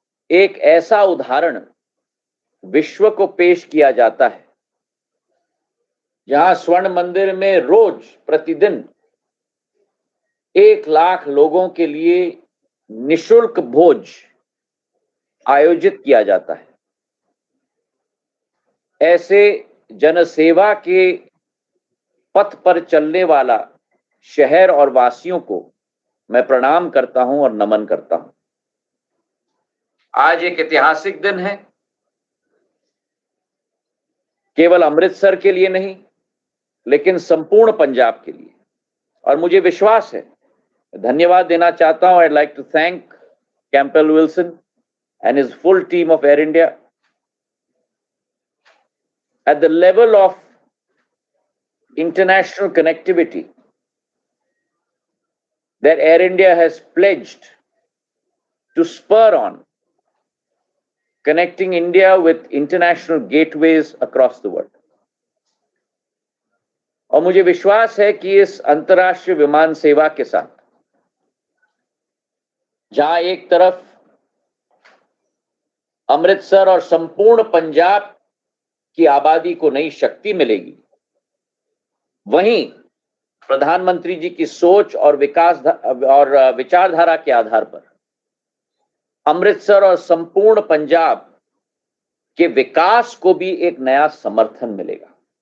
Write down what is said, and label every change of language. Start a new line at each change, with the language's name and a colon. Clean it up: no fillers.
Hindi: एक ऐसा उदाहरण विश्व को पेश किया जाता है जहां स्वर्ण मंदिर में रोज प्रतिदिन 1 लाख लोगों के लिए निशुल्क भोज आयोजित किया जाता है। ऐसे जनसेवा के पथ पर चलने वाला शहर और वासियों को मैं प्रणाम करता हूं और नमन करता हूं। आज एक ऐतिहासिक दिन है, केवल अमृतसर के लिए नहीं लेकिन संपूर्ण पंजाब के लिए, और मुझे विश्वास है, धन्यवाद देना चाहता हूं।
English: I'd like to thank Campbell Wilson and his full team of Air India at the level of international connectivity that Air India has pledged to spur on connecting India with international gateways across the world.
Hindi: और मुझे विश्वास है कि इस अंतर्राष्ट्रीय विमान सेवा के साथ जहां एक तरफ अमृतसर और संपूर्ण पंजाब की आबादी को नई शक्ति मिलेगी, वहीं प्रधानमंत्री जी की सोच और विचारधारा के आधार पर अमृतसर और संपूर्ण पंजाब के विकास को भी एक नया समर्थन मिलेगा।